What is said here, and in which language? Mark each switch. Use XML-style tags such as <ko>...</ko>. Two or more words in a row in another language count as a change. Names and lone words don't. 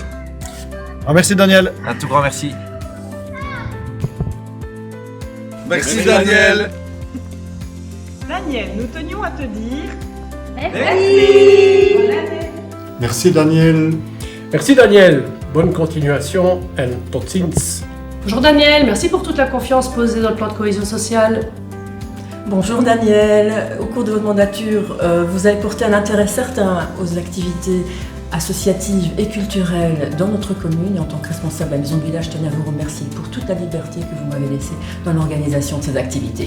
<fr>Merci Daniel. Un tout grand merci. Merci Daniel. Daniel, nous tenions à te dire... Merci. Bonne année. Merci Daniel. Merci Daniel. Bonne continuation and</fr> <nl>tot ziens.</nl> <fr>Bonjour Daniel, merci pour toute la confiance posée dans le plan de cohésion sociale. Bonjour Daniel, au cours de votre mandature, vous avez porté un intérêt certain aux activités associatives et culturelles dans notre commune et en tant que responsable de la maison de village, je tenais à vous remercier pour toute la liberté que vous m'avez laissée dans l'organisation de ces activités.</fr>